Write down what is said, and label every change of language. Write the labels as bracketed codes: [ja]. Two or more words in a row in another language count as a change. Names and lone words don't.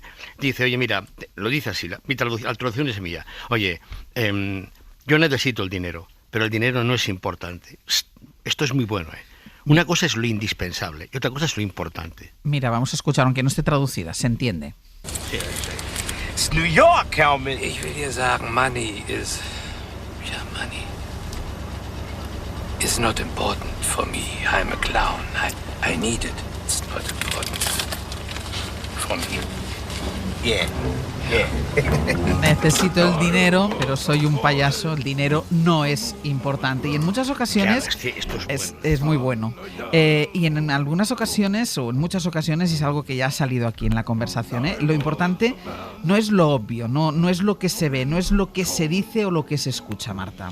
[es] Dice, oye, mira, lo dice así, la traducción es mía. Oye, yo necesito el dinero, pero el dinero no es importante. Esto es muy bueno, ¿eh? Una cosa es lo indispensable y otra cosa es lo importante. Mira, vamos a escuchar, aunque no esté traducida, se entiende. Sí. Es [de] New York, Helmut. Ich will dir sagen, [en] money is... [de] Ja, money. [en] It's not important for me. I'm a clown. I need it. It's not important for me. Yeah. [es] Necesito el dinero, pero soy un payaso. El dinero no es importante. Y en muchas ocasiones es muy bueno. Y en algunas ocasiones, o en muchas ocasiones, es algo que ya ha salido aquí en la conversación, lo importante no es lo obvio, no es lo que se ve, no es lo que se dice o lo que se escucha, Marta.